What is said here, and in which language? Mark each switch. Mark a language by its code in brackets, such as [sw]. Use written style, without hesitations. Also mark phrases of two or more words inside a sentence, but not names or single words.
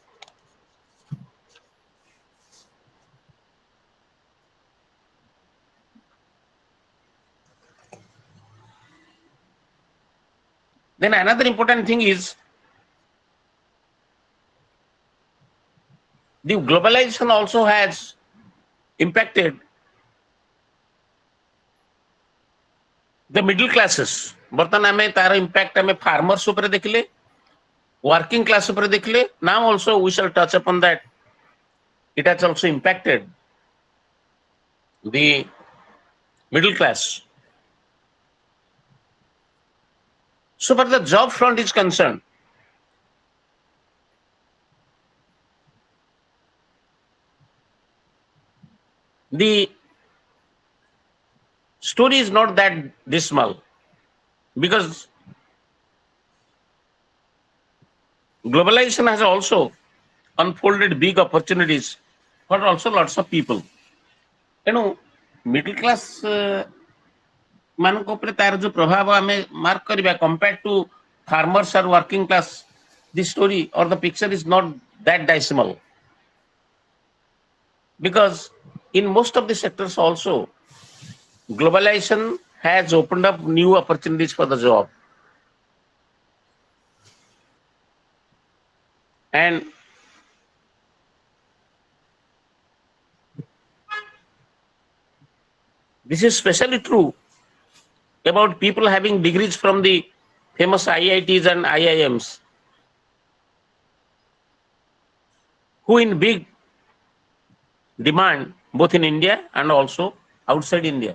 [en] Then another important thing is the globalization also has impacted the middle classes. [or] ବର୍ତ୍ତମାନ ଆମେ ତାର impact ଆମେ farmers ଉପରେ ଦେଖିଲେ, [en] working class [or] ଉପରେ ଦେଖିଲେ. [en] Now also we shall touch upon that. It has also impacted the middle class. So far the job front is concerned, the story is not that dismal, because globalization has also unfolded big opportunities for also lots of people. You know, middle class [or] ମାନଙ୍କ ଉପରେ ତାର ଯୋଉ ପ୍ରଭାବ ଆମେ ମାର୍କ କରିବା [en] compared to farmers or working class, the story or the picture is not that dismal, because in most of the sectors also globalization has opened up new opportunities for the job. And this is especially true about people having degrees from the famous IITs and IIMs, who in big demand both in India and also outside India.